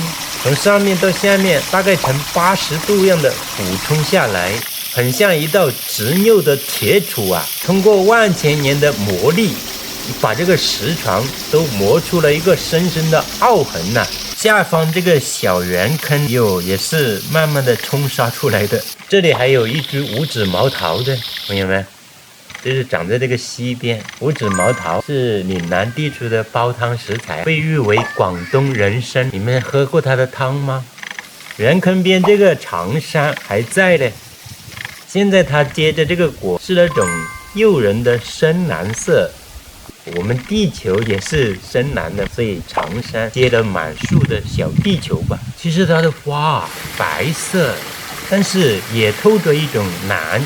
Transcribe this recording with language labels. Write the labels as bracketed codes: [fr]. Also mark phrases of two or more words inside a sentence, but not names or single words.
[zh] 從上面到下面大概呈80度樣的俯衝下來，很像一道執拗的鐵杵啊，通過萬千年的磨礪，把這個石床都磨出了一個深深的凹痕吶。下方這個小圓坑也是慢慢的沖刷出來的。這裡還有一株五指毛桃的，朋友們，這是長在這個溪邊。五指毛桃是嶺南地區的煲湯食材，被譽為廣東人參。你們喝過它的湯嗎？圓坑邊這個長杉還在嘞，現在它結的這個果是那種誘人的深藍色。我們地球也是深藍的，所以長杉結了滿樹的小地球吧。其實它的花白色，但是也透着一種藍。